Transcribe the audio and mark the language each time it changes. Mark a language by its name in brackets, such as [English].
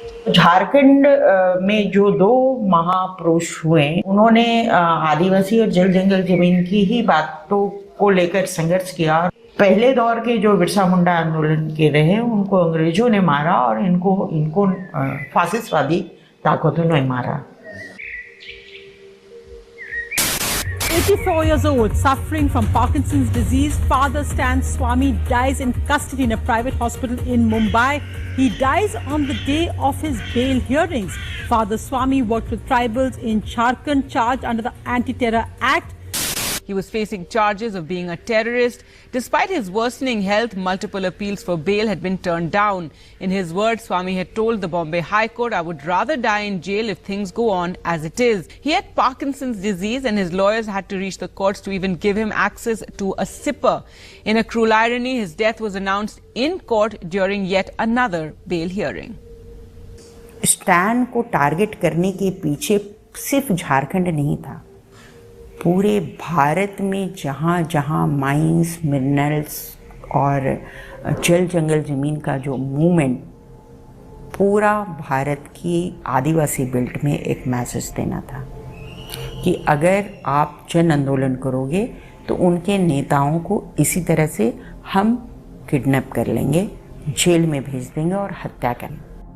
[Hindi] झारखंड में जो दो महापुरुष हुए, उन्होंने आदिवासी और जल जंगल जमीन की ही बातों को लेकर संघर्ष किया। पहले दौर के जो बिरसा मुंडा आंदोलन के रहे, उनको अंग्रेजों ने मारा और इनको फासिस्टवादी ताकतों ने मारा। [English] 84 years old, suffering from Parkinson's disease, Father Stan Swami dies in custody in a private hospital in Mumbai. He dies on the day of his bail hearings. Father Swami worked with tribals in Jharkhand, charged under the Anti-Terror Act. He was facing charges of being a terrorist. Despite his worsening health, multiple appeals for bail had been turned down. In his words, Swami had told the Bombay High Court, "I would rather die in jail if things go on as it is." He had Parkinson's disease and his lawyers had to reach the courts to even give him access to a sipper. In a cruel irony, his death was announced in court during yet another bail hearing. [Hindi] Stand को target करने के पीछे सिर्फ झारखंड नहीं था, पूरे भारत में जहाँ जहाँ माइंस, मिनरल्स और जल जंगल ज़मीन का जो मूवमेंट, पूरा भारत की आदिवासी बेल्ट में एक मैसेज देना था कि अगर आप जन आंदोलन करोगे तो उनके नेताओं को इसी तरह से हम किडनैप कर लेंगे, जेल में भेज देंगे और हत्या करेंगे।